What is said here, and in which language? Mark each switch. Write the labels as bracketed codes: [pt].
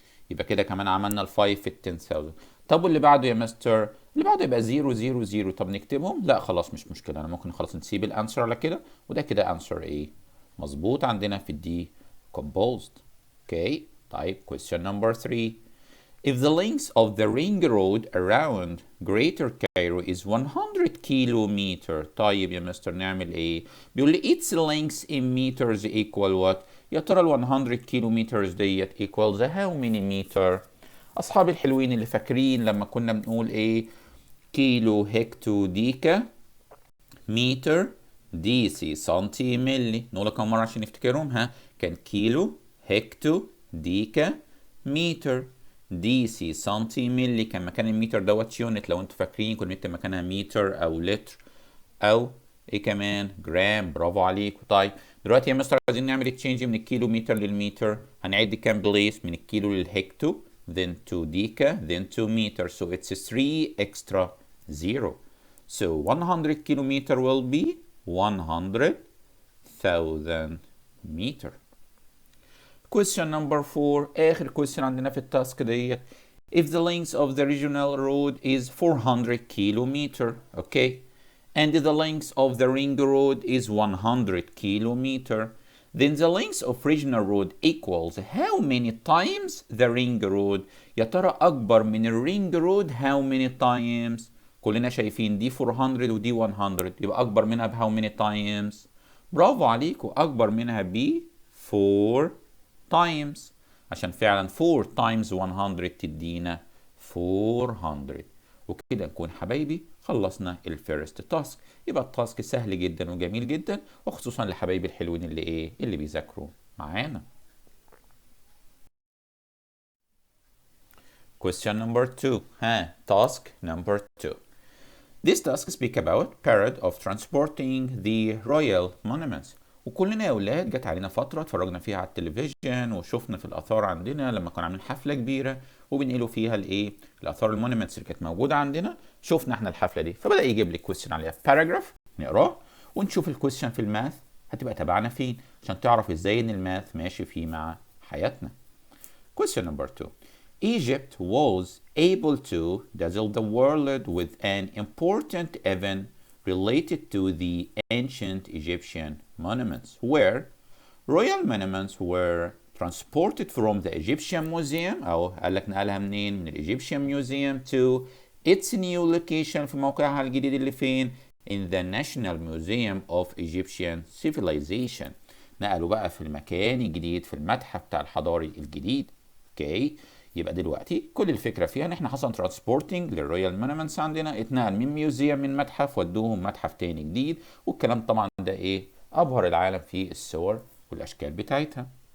[ar] يبقى كده كمان عملنا ال5 في ال10,000. طب واللي بعده يا مستر؟ اللي بعده يبقى 0 0 0. طب نكتبهم؟ لا خلاص مش مشكله، انا ممكن خلاص نسيب الانسر على كده، وده كده انسر ايه؟ مظبوط عندنا في الدي composed. [en] Okay طيب question number 3. If the length of the ring road around Greater Cairo is 100 kilometer. [ar] طيب يا مستر نعمل ايه؟ بيقول لي [en] its length in meters equal what؟ [ar] يا ترى ال 100 كيلومترز ديت [en] equals how many meter؟ [ar] اصحابي الحلوين اللي فاكرين لما كنا بنقول ايه؟ كيلو هكتو ديكا متر دي سي سنتي ملي. نقولها كم مرة عشان نفتكرهم؟ ها، كان كيلو هكتو ديكا متر دي سي سنتي ملي. كان مكان المتر دوت يونت، لو انتوا فاكرين كنا بنكتب مكانها متر او لتر او ايه كمان؟ جرام. برافو عليكم. طيب دلوقتي يا مستر عايزين نعمل تشينج من الكيلو متر للمتر، هنعد كام بليس؟ من الكيلو للهكتو [en] then to deca then to meter, so it's 3 extra 0. So 100 kilometer will be 100,000 meter. question number 4 اخر question [ar] عندنا في التاسك ديت. [en] if the length of the regional road is 400 kilometer, okay, and the length of the ring road is 100 kilometer, then the length of regional road equals how many times the ring road. [ar] يا ترى أكبر من الرينج رود [en] how many times؟ [ar] كلنا شايفين دي 400 ودي 100، يبقى أكبر منها ب how many times؟ برافو عليكم، أكبر منها ب 4 times، عشان فعلا 4 times 100 تدينا 400. وكده نكون حبايبي خلصنا الفيرست تاسك. يبقى التاسك سهل جدا وجميل جدا، وخصوصا لحبايبي الحلوين اللي بيذاكروا معانا. [en] Question number 2. Task number 2. This task speak about period of transporting the royal monuments. [ar] وكلنا يا اولاد جت علينا فتره اتفرجنا فيها على التلفزيون وشفنا في الاثار عندنا لما كنا عاملين حفله كبيره وبنقلوا فيها الاثار المونيمنتس اللي كانت موجوده عندنا. شفنا احنا الحفله دي، فبدا يجيب لي كويستشن عليها في باراجراف نقراه ونشوف الكويستشن في الماث هتبقى تبعنا فين عشان تعرف ازاي ان الماث ماشي فيه مع حياتنا. [en] Question number 2. Egypt was able to dazzle the world with an important event related to the ancient Egyptian monuments, where royal monuments were transported from the Egyptian Museum، [ar] أو قال لك نقلها منين؟ من الإيجيبشن ميوزيوم [en] to its new location [ar] في موقعها الجديد اللي فين؟ [en] in the National Museum of Egyptian Civilization. [ar] نقلوا بقى في المكان الجديد في المتحف بتاع الحضاري الجديد. اوكي، يبقى دلوقتي كل الفكره فيها ان احنا حصل ترانسبورتنج للرويال مونومنتس عندنا، اتنقل من ميوزيوم من متحف ودوهم متحف تاني جديد، والكلام طبعا ده ابهر العالم في الصور والاشكال بتاعتها.